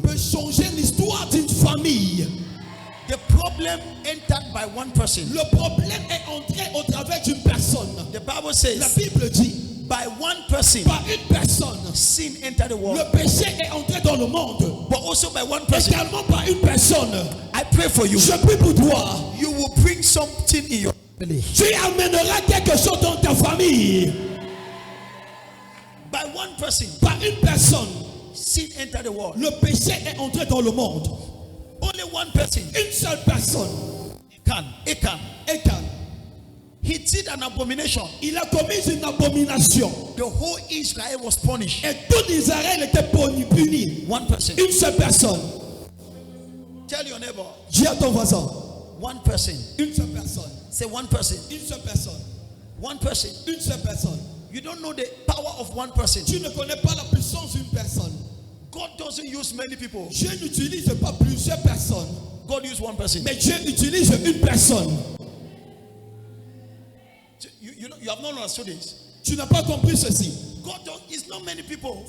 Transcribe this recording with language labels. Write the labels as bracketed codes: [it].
[fr] peut changer l'histoire d'une famille. [en] The problem entered by one person. [fr] Le problème est entré au travers d'une personne. [en] The Bible [fr] La [en] says, [fr] Bible dit, [en] by one person, [fr] par une personne, [en] sin entered the world. [fr] le péché est entré dans le monde. [en] But also by one person. [fr] Également par une personne. [en] I pray for you. [fr] Je prie pour toi. [en] You will bring something in your family. [fr] Tu amèneras quelque chose dans ta famille. [en] By one person, [fr] Par une personne, [en] sin entered the world. [fr] le péché est entré dans le monde. [en] Only one person [fr] Une seule personne, [en] can. Achan. [fr] Achan, [en] He did an abomination. [fr] il a commis une abomination. [en] The whole Israel was punished. [fr] Et tout Israël était puni. [en] One person. [fr] Une seule personne. [en] Tell your neighbor. [fr] Dis à ton voisin. [en] One person. [fr] Une seule personne. [en] Say one person. [fr] Une seule personne. [en] One person. [fr] Une seule personne. [en] You don't know the power of one person. [fr] Tu ne connais pas la puissance d'une personne. [en] God doesn't use many people. [fr] Dieu n'utilise pas plusieurs personnes. [en] God used one person. [fr] Mais Dieu utilise une personne. [en] You have not understood this. [fr] Tu n'as pas compris ceci. [en] God don't, it's not many people.